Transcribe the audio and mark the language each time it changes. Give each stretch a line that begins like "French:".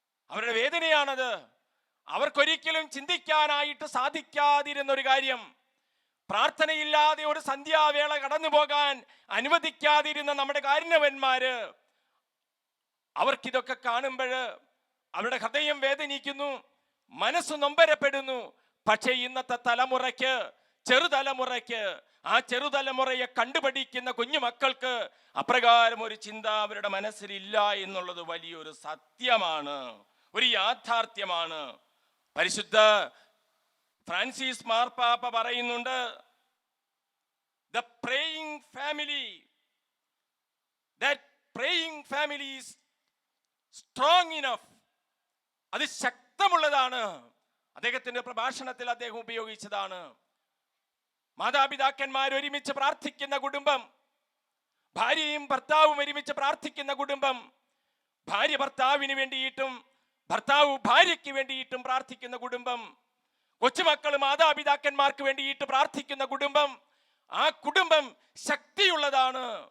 Malayalam: അവരുടെ വേദനയാണത്. അവർക്കൊരിക്കലും ചിന്തിക്കാനായിട്ട് സാധിക്കാതിരുന്ന ഒരു കാര്യം, പ്രാർത്ഥനയില്ലാതെ ഒരു സന്ധ്യാവേള കടന്നു പോകാൻ അനുവദിക്കാതിരുന്ന നമ്മുടെ കാരുണ്യവന്മാര്, അവർക്കിതൊക്കെ കാണുമ്പോൾ അവരുടെ ഹൃദയം വേദനിക്കുന്നു, മനസ്സ് നൊമ്പരപ്പെടുന്നു. പക്ഷേ ഇന്നത്തെ തലമുറയ്ക്ക്, ചെറുതലമുറയ്ക്ക്, ആ ചെറുതലമുറയെ കണ്ടുപഠിക്കുന്ന കുഞ്ഞുമക്കൾക്ക് അപ്രകാരം ഒരു ചിന്ത അവരുടെ മനസ്സിലില്ല എന്നുള്ളത് വലിയൊരു സത്യമാണ്, ഒരു യാഥാർത്ഥ്യമാണ്. പരിശുദ്ധ ഫ്രാൻസിസ് മാർപ്പാപ്പ പറയുന്നുണ്ട്,
English: the praying family, that praying family is strong enough.
Malayalam: അത് ശക്തമുള്ളതാണ്. അദ്ദേഹത്തിന്റെ പ്രഭാഷണത്തിൽ അദ്ദേഹം ഉപയോഗിച്ചതാണ്. മാതാപിതാക്കന്മാർ ഒരുമിച്ച് പ്രാർത്ഥിക്കുന്ന കുടുംബം, ഭാര്യയും ഭർത്താവും ഒരുമിച്ച് പ്രാർത്ഥിക്കുന്ന കുടുംബം, ഭാര്യ ഭർത്താവിന് വേണ്ടിയിട്ടും ഭർത്താവ് ഭാര്യയ്ക്ക് വേണ്ടിയിട്ടും പ്രാർത്ഥിക്കുന്ന കുടുംബം, കൊച്ചുമക്കൾ മാതാപിതാക്കന്മാർക്ക് വേണ്ടിയിട്ട് പ്രാർത്ഥിക്കുന്ന കുടുംബം, ആ കുടുംബം ശക്തിയുള്ളതാണ്.